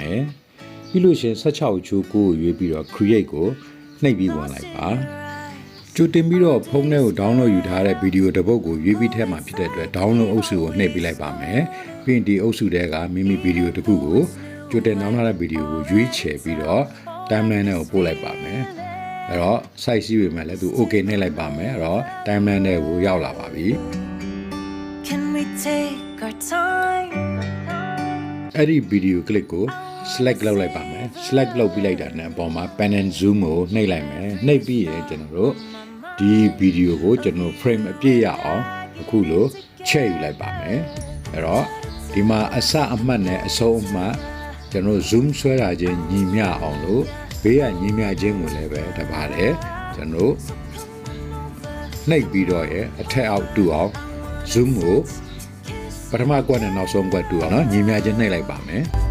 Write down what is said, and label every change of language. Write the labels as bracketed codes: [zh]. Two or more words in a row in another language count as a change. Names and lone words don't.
[my] မယ်ပြီးလို့ရှင်16ချိုးကိုရွေးပြီးတော့ create ကိုနှိပ်ပြီးဝင်လိုက်ပါကြိုတင်ပြီးတော့ဖုန်းထဲကို download ယူထားတဲ့ဗီဒီယိုတစ်ပုဒ်ကိုရွေးပြီးထဲမှာဖြစ်တဲ့အတွက် download အုပ်စုကိုနှိပ်ပြီးလိုက်ပါမယ်ပြီးရင်ဒီအုပ်စုထဲကမိမိဗီဒီယိုတစ်ခုကိုကြိုတင် download ထားတဲ့ဗီဒီယိုကိုရွေးချယ်ပြီးတော့ timeline ထဲကိုပို့လိုက်ပါမယ်အဲ့တော့ site ရှိပေမဲ့လည်းသူ okay နှိပ်လိုက်ပါမယ်အဲ့တော့ timeline ထဲကိုရောက်လာပါပြီ [en] Can we take our time? [my] အဲ့ဒီ [en] video clip [my] ကို select လုပ်လိုက်ပါမယ် select လုပ်ပြီးလိုက်တာနဲ့အပေါ်မှာ [en] pan and zoom [my] ကိုနှိပ်လိုက်မယ်နှိပ် ပြီးရင်ကျွန်တော်တို့ဒီ video ကိုကျွန်တော် frame အပြည့်ရအောင်အခုလိုချဲ့ယူလိုက်ပါမယ်အဲ့တော့ဒီမှာအစအမှတ်နဲ့အဆုံးအမှတ်ကျွန်တော် zoom ဆွဲတာချင်းညီမျှအောင်လို့ဘေးကညီမျှခြင်းကိုလည်းပဲတပါတယ်ကျွန်တော်နှိပ်ပြီးတော့ရဲ့အထက်အောက်တူအောင် zoom ကိုပထမကွက်နဲ့နောက်ဆုံးကွက်တူအောင်နော်ညီမျှခြင်းနှိပ်လိုက်ပါမယ်